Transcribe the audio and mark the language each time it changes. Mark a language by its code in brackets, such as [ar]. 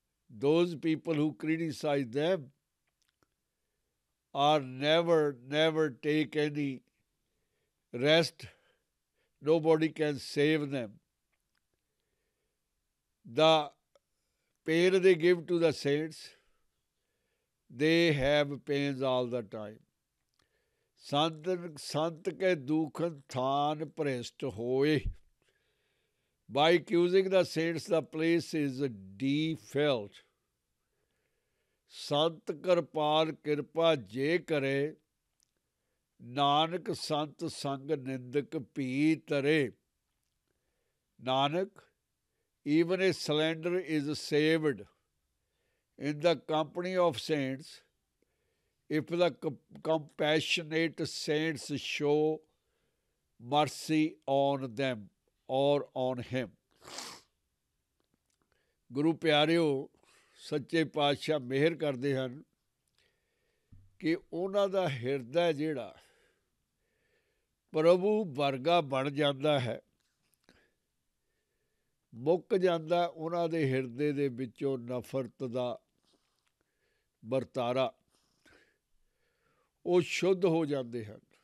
[en] Those people who criticize them are never take any rest. Nobody can save them. The pain they give to the saints, they have pains all the time. [pa] संत के दूखन थान भ्रिष्ट होए. [en] By accusing the saints, the place is defiled. [pa] संत कृपाल कृपा जे करे, नानक संत संग निंदक भी तरे. [en] Nanak, even a slanderer is saved in the company of saints if the compassionate saints show mercy on them or on him. [pa] ਗੁਰੂ ਪਿਆਰਿਓ, ਸੱਚੇ ਪਾਤਸ਼ਾਹ ਮਿਹਰ ਕਰਦੇ ਹਨ ਕਿ ਉਹਨਾਂ ਦਾ ਹਿਰਦਾ ਜਿਹੜਾ ਪ੍ਰਭੂ ਵਰਗਾ ਬਣ ਜਾਂਦਾ ਹੈ, ਮੁੱਕ ਜਾਂਦਾ ਉਹਨਾਂ ਦੇ ਹਿਰਦੇ ਦੇ ਵਿੱਚੋਂ ਨਫ਼ਰਤ ਦਾ ਵਰਤਾਰਾ, ਉਹ ਸ਼ੁੱਧ ਹੋ ਜਾਂਦੇ ਹਨ।